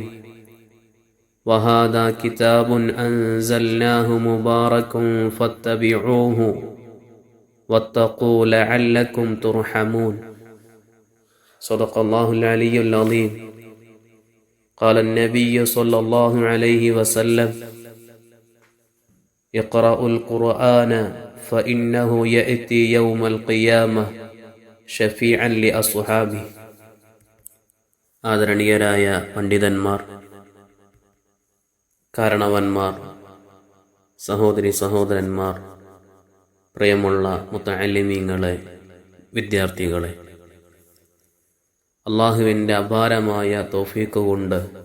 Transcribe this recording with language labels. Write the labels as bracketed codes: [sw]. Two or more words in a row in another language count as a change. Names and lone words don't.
[ar] وهذا كتاب أنزلناه مبارك فاتبعوه واتقوا لعلكم ترحمون. صدق الله العلي العظيم. قال النبي صلى الله عليه وسلم: اقرأوا القرآن فإنه يأتي يوم القيامة شفيعا لأصحابه. [ml] ആദരണീയരായ പണ്ഡിതന്മാർ, കാരണവന്മാർ, സഹോദരി സഹോദരന്മാർ, പ്രിയമുള്ള മുത്തഅല്ലിമീങ്ങളെ, വിദ്യാർത്ഥികളെ, അള്ളാഹുവിൻ്റെ അപാരമായ തൗഫീഖ് കൊണ്ട്